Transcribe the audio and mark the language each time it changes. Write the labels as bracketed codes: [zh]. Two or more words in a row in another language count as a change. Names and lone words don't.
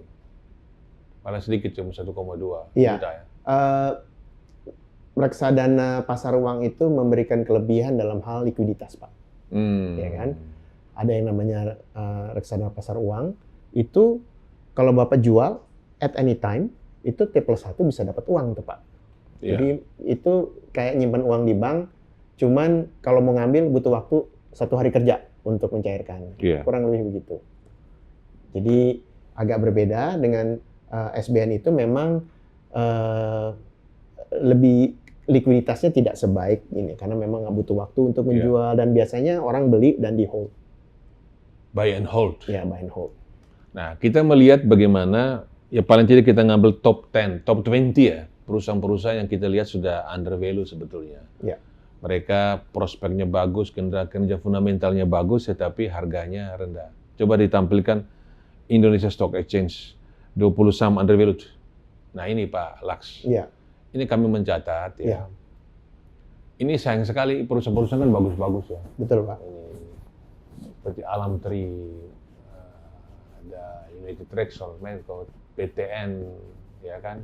[id] Paling sedikit cuma 1,2 juta ya. Reksadana pasar uang itu memberikan kelebihan dalam hal likuiditas Pak. Ya kan? Ada yang namanya reksadana pasar uang itu kalau Bapak jual [en] at any time, [id] itu T+1 bisa dapat uang tuh Pak. Jadi itu kayak nyimpan uang di bank, cuman kalau mau ngambil butuh waktu 1 hari kerja untuk mencairkan. Kurang lebih begitu. Jadi agak berbeda dengan SBN itu memang lebih likuiditasnya tidak sebaik ini, karena memang nggak butuh waktu untuk menjual dan biasanya orang beli dan di hold. [en] Buy and hold. Ya, buy and hold. [id] Nah, kita melihat bagaimana, ya paling tidak kita ngambil top 10, top 20 ya, perusahaan-perusahaan yang kita lihat sudah [en] under value [id] sebetulnya. Mereka prospeknya bagus, kinerja fundamentalnya bagus, tetapi harganya rendah. Coba ditampilkan Indonesia Stock Exchange, 20 saham [en] under valued. [id] Nah ini Pak Laks, ini kami mencatat ya. Ini sayang sekali perusahaan-perusahaan kan bagus-bagus ya. Betul Pak. Ini, seperti Alam Tri, ada United Traxel, Menko, PTN, ya kan?